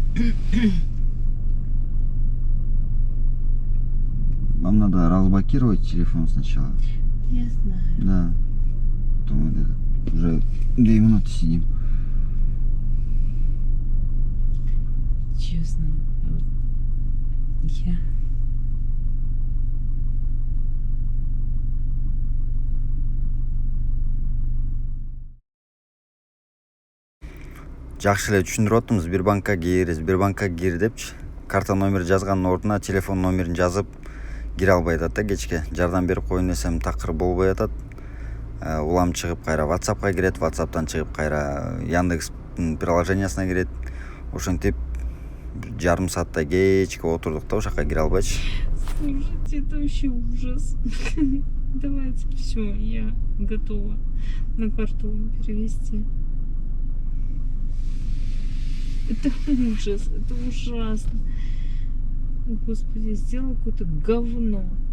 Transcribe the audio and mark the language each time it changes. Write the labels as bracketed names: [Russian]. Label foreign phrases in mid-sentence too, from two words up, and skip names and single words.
[Russian] Вам надо разблокировать телефон сначала. Я знаю. Да. Потом вот это. Уже 2 минуты сидим. Честно. Вот я... [Kyrgyz] Жакшы эле түшүндүрүп аттым. Сбербанкка кир депчи. Карта номер жазганын ордуна телефон номерин жазып кире албай атат да кечке. Жардам берип коеюн десем такыр болбой атат. Улам чыгып кайра WhatsAppка кирет, WhatsApp'тан чыгып кайра Яндекс приложениясына кирет. Ошентип жарым сааттай кечке отурдук да ошакка кире албайчы. [Russian] Слушайте, это вообще ужас. Давайте, все, я готова на карту перевести. Это ужас, это ужасно. Господи, сделал какое-то говно.